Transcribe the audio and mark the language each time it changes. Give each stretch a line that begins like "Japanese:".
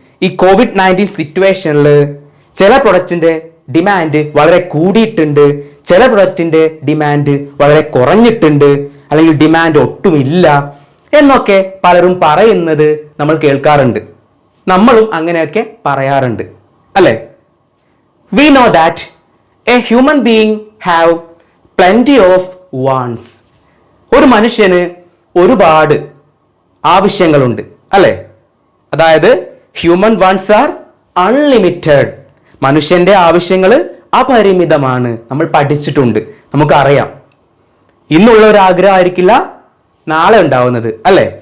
Malayalam: ഈ COVID-19 സിറ്റുവേഷനിൽ ചില പ്രൊഡക്റ്റിൻ്റെ ഡിമാൻഡ് വളരെ കൂടിയിട്ടുണ്ട്, ചില പ്രൊഡക്റ്റിൻ്റെ ഡിമാൻഡ് വളരെ കുറഞ്ഞിട്ടുണ്ട്, അല്ലെങ്കിൽ ഡിമാൻഡ് ഒട്ടുമില്ല എന്നൊക്കെ പലരും പറയുന്നത് നമ്മൾ കേൾക്കാറുണ്ട്. നമ്മളും അങ്ങനെയൊക്കെ പറയാറുണ്ട്, അല്ലേ?
English: We know that a human being have plenty of wants.
Malayalam: ഒരു മനുഷ്യന് ഒരുപാട് ആവശ്യങ്ങളുണ്ട്, അല്ലേ?
English: അതായത് human wants are unlimited.
Malayalam: മനുഷ്യന്റെ ആവശ്യങ്ങൾ അപരിമിതമാണ്. നമ്മൾ പഠിച്ചിട്ടുണ്ട്, നമുക്കറിയാം. ഇന്നുള്ള ഒരു ആഗ്രഹമായിരിക്കില്ല നാളെ ഉണ്ടാവുന്നത്, അല്ലേ?